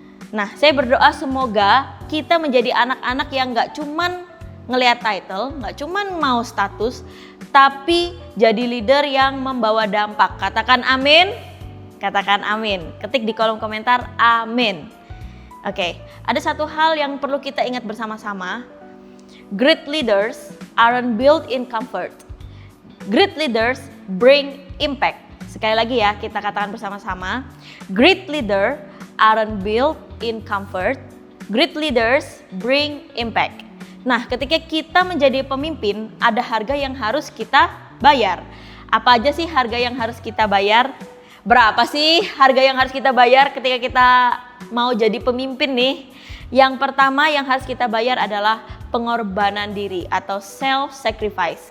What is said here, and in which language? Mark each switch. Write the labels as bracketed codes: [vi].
[id] Nah, saya berdoa semoga kita menjadi anak-anak yang gak cuman ngelihat title, gak cuman mau status, tapi jadi leader yang membawa dampak. Katakan amin. Katakan amin. Ketik di kolom komentar amin. Oke, ada satu hal yang perlu kita ingat bersama-sama. [en] Great leaders aren't built in comfort. Great leaders bring impact. [id] Sekali lagi ya, kita katakan bersama-sama. [en] Great leader aren't built in comfort. Great leaders bring impact. [id] Nah, ketika kita menjadi pemimpin, ada harga yang harus kita bayar. Apa aja sih harga yang harus kita bayar? Berapa sih harga yang harus kita bayar ketika kita mau jadi pemimpin nih? Yang pertama yang harus kita bayar adalah pengorbanan diri atau self-sacrifice.